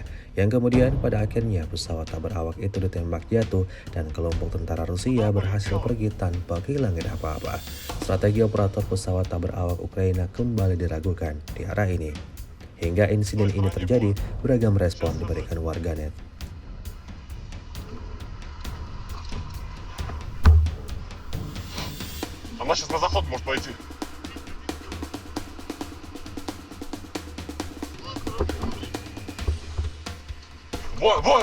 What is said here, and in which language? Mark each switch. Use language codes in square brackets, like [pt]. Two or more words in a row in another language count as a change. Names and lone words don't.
[id] Yang kemudian pada akhirnya pesawat tak berawak itu ditembak jatuh dan kelompok tentara Rusia berhasil pergi tanpa kehilangan apa-apa. Strategi operator pesawat tak berawak Ukraina kembali diragukan di arah ini. Hingga insiden ini terjadi, beragam respon diberikan warganet. [ru] Она сейчас на заход может пойти. Вон, вон!